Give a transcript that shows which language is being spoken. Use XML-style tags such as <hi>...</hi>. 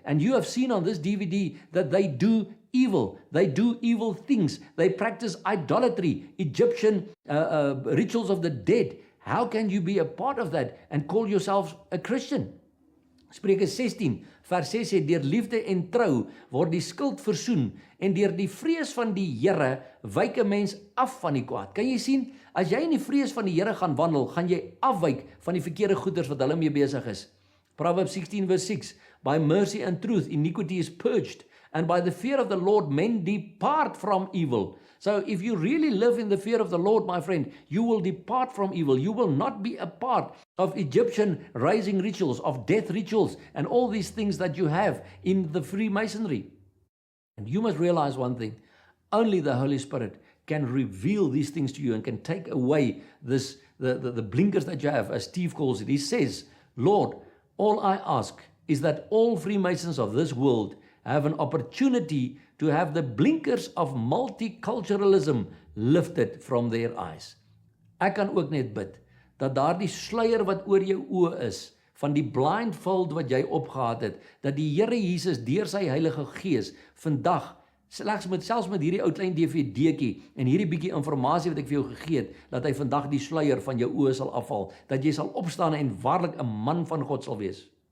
<en>And you have seen on this DVD that they do evil. They do evil things. They practice idolatry, Egyptian rituals of the dead. How can you be a part of that and call yourself a Christian?</en> <af>Spreuke 16 vers 6 sê, deur liefde en trou word die skuld versoen en deur die vrees van die Here wyk 'n mens af van die kwaad. Kan jy sien, as jy in die vrees van die Here gaan wandel, gaan jy afwyk van die verkeerde goeders wat hulle mee besig is.</af> <en>Proverbs 16 verse 6, by mercy and truth iniquity is purged, and by the fear of the Lord men depart from evil. So if you really live in the fear of the Lord, my friend, you will depart from evil. You will not be a part of Egyptian raising rituals, of death rituals, and all these things that you have in the Freemasonry. And you must realize one thing, only the Holy Spirit can reveal these things to you and can take away this the blinkers that you have, as Steve calls it. He says, Lord, all I ask is that all Freemasons of this world have an opportunity to have the blinkers of multiculturalism lifted from their eyes.</en> <af>Ek kan ook net bid dat daardie sluier wat oor jou oë is, van die blindfold wat jy opgehad het, dat die Here Jesus deur sy Heilige Gees vandag selfs met hierdie ou klein DVD'tjie en hierdie bietjie inligting wat ek vir jou gegee het, dat hy vandag die sluier van jou oë sal afval, dat jy sal opstaan en waarlik 'n man van God sal wees.</af>